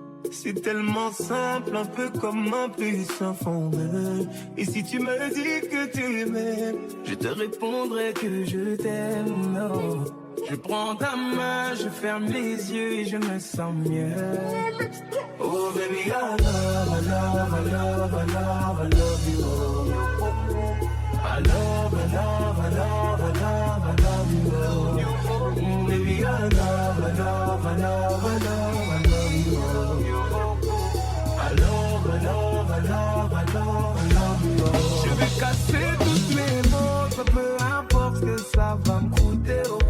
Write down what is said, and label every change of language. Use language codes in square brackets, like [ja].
[fr] C'est tellement simple, un peu comme un puissant fondeur. Et si tu me dis que tu m'aimes, je te répondrai que je t'aime. Oh. Je prends ta main, je ferme les yeux et je me sens mieux. [en] Oh baby, I love, I love, I love, I love, I love you. I love, I love, I love, I love, I love you. Baby, I love, I love, I love, I love, I love you. I love, I love, I love, I love, I love you. [fr] Je vais casser toutes mes montres, peu importe ce que ça va me coûter.